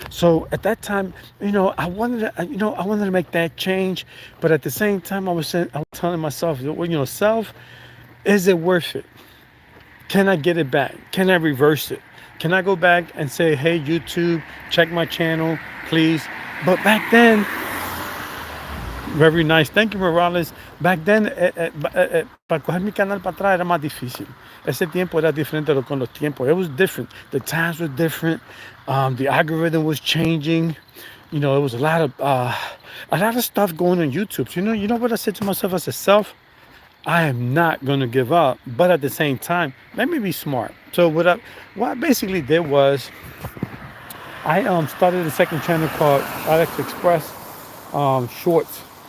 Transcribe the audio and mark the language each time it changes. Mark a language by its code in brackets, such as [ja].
[en] So at that time, I wanted to make that change, but at the same time, I was telling myself, self, is it worth it? Can I get it back? Can I reverse it? Can I go back and say, hey, YouTube, check my channel, please? But back then, very nice. Thank you, Morales. Back then, [es] para coger mi canal para atrás era más difícil. Ese tiempo era diferente con los tiempos. [en] It was different. The times were different. The algorithm was changing. It was a lot of stuff going on YouTube. So, you know what I said to myself as a self? I am not going to give up, but at the same time, let me be smart. So what I basically did was I started a second channel called Alex Express Shorts.